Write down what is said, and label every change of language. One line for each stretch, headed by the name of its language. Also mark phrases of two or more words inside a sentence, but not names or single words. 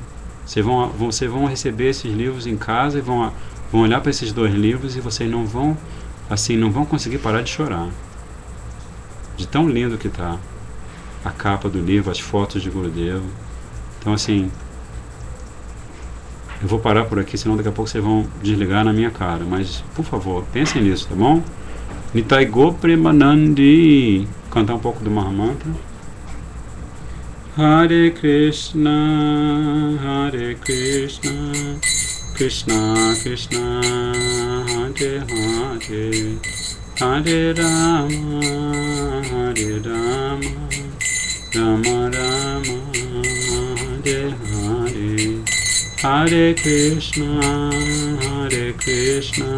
Portuguese: Vocês vão receber esses livros em casa e vão olhar para esses dois livros e vocês não vão conseguir parar de chorar, de tão lindo que está a capa do livro, as fotos de Gurudeva. Então, assim, eu vou parar por aqui, senão daqui a pouco vocês vão desligar na minha cara. Mas, por favor, pensem nisso, tá bom?
Bangla: নিতাই গো প্রেমানন্দী.
Portuguese: Cantar um pouco do Mahamantra.
Sanskrit: हरे कृष्ण, हरे कृष्ण, कृष्ण कृष्ण, हरे हरे, हरे राम, हरे राम, राम राम, हरे हरे, हरे कृष्ण, हरे कृष्ण,